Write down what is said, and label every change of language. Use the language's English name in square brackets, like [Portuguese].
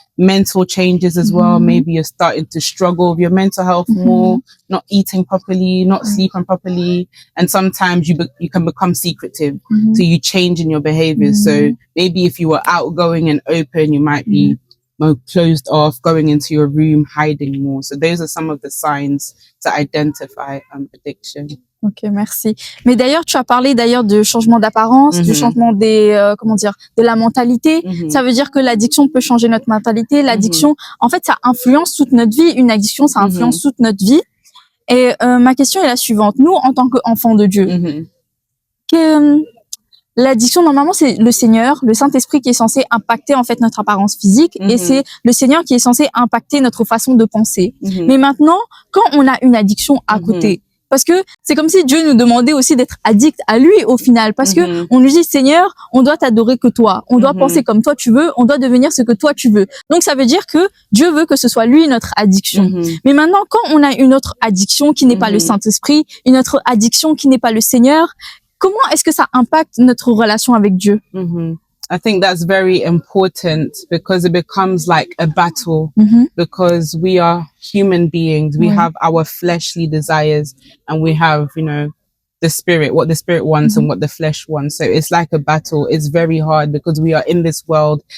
[English] Mental changes as well. Maybe you're starting to struggle with your mental health more, not eating properly, not sleeping properly. And sometimes you can become secretive. So you change in your behaviors. So maybe if you were outgoing and open, you might be more closed off, going into your room, hiding more. So those are some of the signs to identify addiction. [French] Ok, merci. Mais d'ailleurs, tu as parlé d'ailleurs de changement d'apparence, du changement des de la mentalité. Ça veut dire que l'addiction peut changer notre mentalité. L'addiction, en fait, ça influence toute notre vie. Une addiction, ça influence toute notre vie. Et ma question est la suivante. Nous, en tant qu'enfants de Dieu, l'addiction, normalement, c'est le Seigneur, le Saint-Esprit qui est censé impacter en fait notre apparence physique, et c'est le Seigneur qui est censé impacter notre façon de penser. Mais maintenant, quand on a une addiction à côté, parce que c'est comme si Dieu nous demandait aussi d'être addict à lui au final, parce que on lui dit Seigneur, on doit t'adorer que toi, on doit penser comme toi tu veux, on doit devenir ce que toi tu veux. Donc ça veut dire que Dieu veut que ce soit lui notre addiction. Mais maintenant, quand on a une autre addiction qui n'est pas le Saint-Esprit, une autre addiction qui n'est pas le Seigneur, comment est-ce que ça impacte notre relation avec Dieu? [English] I think that's very important because it becomes like a battle because we are human beings. We have our fleshly desires and we have, you know, the spirit, what the spirit wants and what the flesh wants. So it's like a battle. It's very hard because we are in this world.